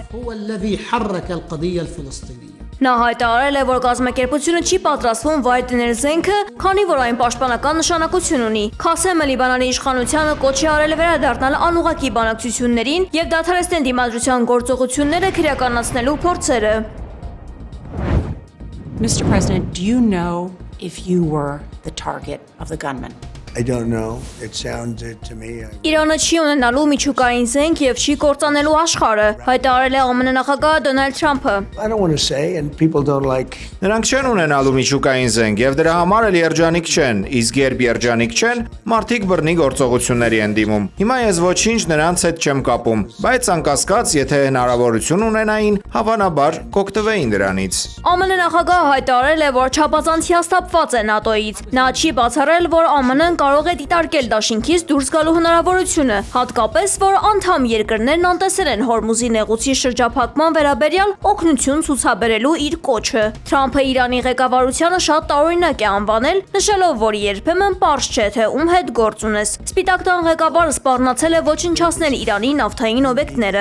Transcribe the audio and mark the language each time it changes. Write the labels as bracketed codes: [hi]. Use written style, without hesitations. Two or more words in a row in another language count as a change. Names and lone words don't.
[hy] մեղք։ Նա հայտարարել է, որ կազմակերպությունը չի պատրաստվում վայր դնել զենքը, քանի որ այն պաշտպանական նշանակություն ունի։ Քասեմը Լիբանանի իշխանությանը կոչ է արել վերադառնալ անուղղակի բանակցություններին եւ դադարեցնել դիմադրության գործողությունները քրեականացնելու փորձերը։ [en] Mr. President, do you know if you were the target of the gunman? I don't know. It sounded to me. [hy] Իրանը չի ունենալու միջուկային զենք եւ չի կործանելու աշխարհը, հայտարարել է ԱՄՆ նախագահ Դոնալդ Թրամփը։ [en] I don't want to say and people don't like. [hy] Նրանք չեն ունենալու միջուկային զենք եւ դրա համար էլ երջանիկ չեն, իսկ երբ երջանիկ չեն, մարդիկ բռնի գործողությունների են դիմում։ Հիմա ես ոչինչ նրանց հետ չեմ կապում, բայց անկասկած, եթե հնարավորություն ունենային, հավանաբար կօգտվեին դրանից։ ԱՄՆ նախագահը հայտարարել է, որ չափազանց հիասթափված է ՆԱՏՕ-ից։ Նա չի բացառել, որ ԱՄՆ-ն կարող է դիտարկել դաշինքից դուրս գալու հնարավորությունը, հատկապես, որ անդամ երկրներն անտեսել են Հորմուզի նեղուցի շրջափակման վերաբերյալ օգնություն ցուցաբերելու իր կոչը։ Թրամփը Իրանի ղեկավարությանը շատ տարօրինակ է անվանել, նշելով, որ երբեմն պարզ չէ, թե ում հետ գործ ունես։ Սպիտակ տան ղեկավարը սպառնացել է ոչնչացնել Իրանի նավթային օբյեկտները։